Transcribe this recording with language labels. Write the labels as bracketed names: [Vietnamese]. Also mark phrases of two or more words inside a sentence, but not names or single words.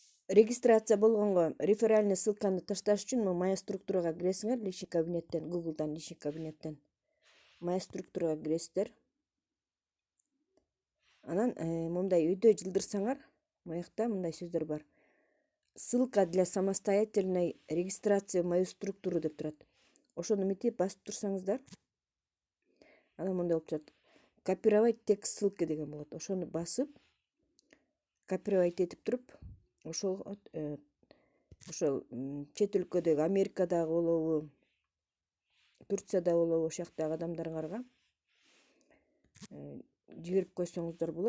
[Kyrgyz] регистрация болгонго реферальный ссылканы ташташ үчүн [Russian] моя структурага [Kyrgyz] киресиңер, [Russian] личный кабинеттен, [Kyrgyz] Google'дан [Russian] личный кабинеттен моя структурага [Kyrgyz] киресиздер. Анан мындай үйдө жылдырсаңар, моякта мындай сөздөр бар. [Russian] Ссылка для самостоятельной регистрации в мою структуру [Kyrgyz] деп турат. Ошону мынтип басып турсаңыздар, анан мындай болуп турат. [Russian] Копировать текст ссылки [Kyrgyz] деген болот. Ошону басып, копировать этип туруп, ошол чет өлкөдөгү Америкадагы болобу, Турцияда болобу, ошол жактагы адамдарга жиберип койсоңуздар болот.